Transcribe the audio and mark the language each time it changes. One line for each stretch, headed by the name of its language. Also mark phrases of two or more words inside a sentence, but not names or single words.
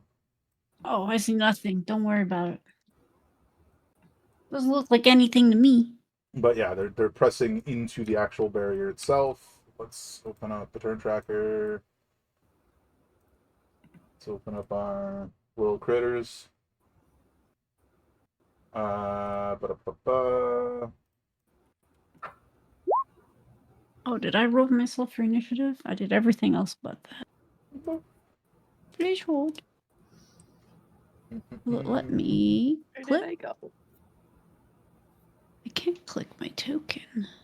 English: Oh, I see nothing. Don't worry about it. Doesn't look like anything to me. But yeah, they're pressing into the actual barrier itself. Let's open up the turn tracker. Let's open up our little critters. Ba-da-ba-ba. Oh, did I roll myself for initiative? I did everything else but that. Please hold. Let me Where click. did I go? I can't click my token.